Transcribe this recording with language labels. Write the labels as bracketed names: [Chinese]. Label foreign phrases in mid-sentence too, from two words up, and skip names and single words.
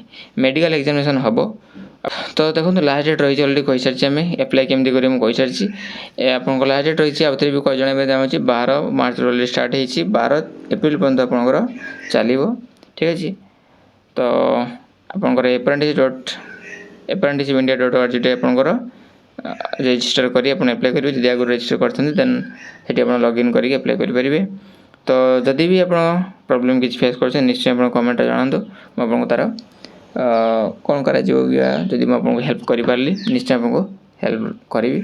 [Odia] ମେଡ଼ିକାଲ୍ ଏକ୍ଜାମିନେସନ୍ ହେବ। ତ ଦେଖନ୍ତୁ [English] last date [Odia] ରହିଛି ଅଲରେଡ଼ି କହିସାରିଛି, ଆମେ ଆପ୍ଲାଏ କେମିତି କରିବେ ମୁଁ କହିସାରିଛି। ଆପଣଙ୍କ [English] last date [Odia] ରହିଛି ଆଉ ଥରେ ବି ଜଣାଇବା ଚାହୁଁଛି 12 ମାର୍ଚ୍ଚରୁ [English] already start [Odia] ହେଇଛି, 12 ଏପ୍ରିଲ ପର୍ଯ୍ୟନ୍ତ ଆପଣଙ୍କର ଚାଲିବ। ଠିକ୍ ଅଛି। ତ ଆପଣଙ୍କର apprentice.india.org ଆପଣଙ୍କର ରେଜିଷ୍ଟର କରି ଆପଣ ଆପ୍ଲାଏ କରିବେ। ଯଦି ଆଗରୁ ରେଜିଷ୍ଟର କରିଥାନ୍ତି ଦେନ୍ ସେଠି ଆପଣ ଲଗ୍ଇନ୍ କରିକି ଆପ୍ଲାଏ କରିପାରିବେ। ତ ଯଦି ବି ଆପଣ ପ୍ରୋବ୍ଲେମ୍ କିଛି ଫେସ୍ କରୁଛନ୍ତି ନିଶ୍ଚୟ ଆପଣ କମେଣ୍ଟରେ ଜଣାନ୍ତୁ, ମୁଁ ଆପଣଙ୍କୁ ତା'ର କ'ଣ କରାଯିବ ଯଦି ମୁଁ ଆପଣଙ୍କୁ ହେଲ୍ପ କରିପାରିଲି ନିଶ୍ଚୟ ଆପଣଙ୍କୁ ହେଲ୍ପ କରିବି।